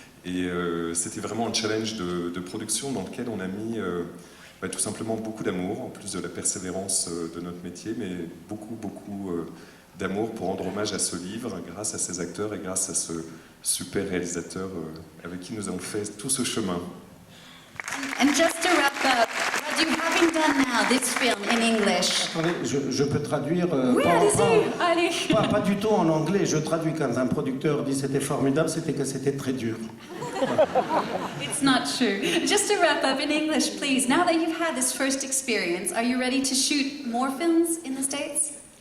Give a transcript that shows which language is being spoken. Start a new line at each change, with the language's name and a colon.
French: Et c'était vraiment un challenge de production dans lequel on a mis tout simplement beaucoup d'amour, en plus de la persévérance de notre métier, mais beaucoup d'amour pour rendre hommage à ce livre, grâce à ces acteurs et grâce à ce super réalisateur avec qui nous avons fait tout ce chemin.
English: And just to wrap up, what you having done now, this film in English?
French: Attendez, je peux traduire. Oui, allez-y, allez. Pas du tout en anglais. Je traduis quand un producteur dit c'était formidable, c'était que c'était très dur.
English: It's not true. Just to wrap up in English, please. Now that you've had this first experience, are you ready to shoot more films in the States?